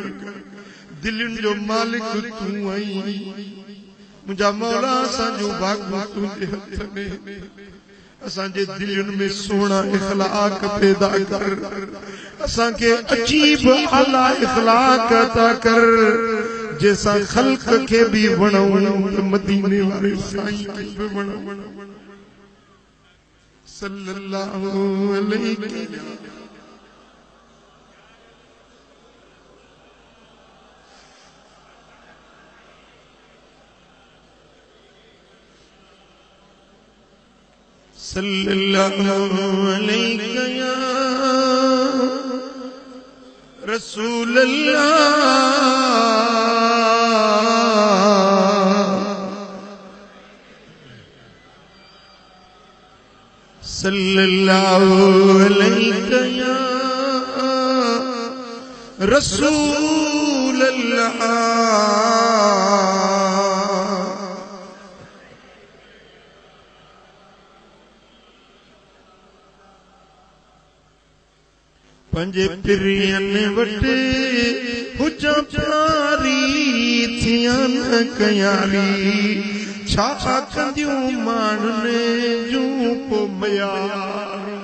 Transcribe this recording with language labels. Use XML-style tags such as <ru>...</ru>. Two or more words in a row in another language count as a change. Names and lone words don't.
<sd>दिलनि जो मालिक तूं आहीं मुंहिंजा मौला असांजो भाॻु तुंहिंजे हथ में असांजे दिलनि में सुहिणा इखलाक पैदा कर असांखे अजीब आला इखलाक अता कर जंहिंसां ख़ल्क़ खे बि वणूं मदीने वारे साईं खे बि वणूं</sd> <ar>صلى الله عليه صلى الله عليه يا رسول الله صلى الله عليه يا رسول الله</ar> <sd>पंजे पिरियनि वटि हुजा प्यारी थियन कयारी छा कंदियूं माण्हुनि जूं पो मयार</sd>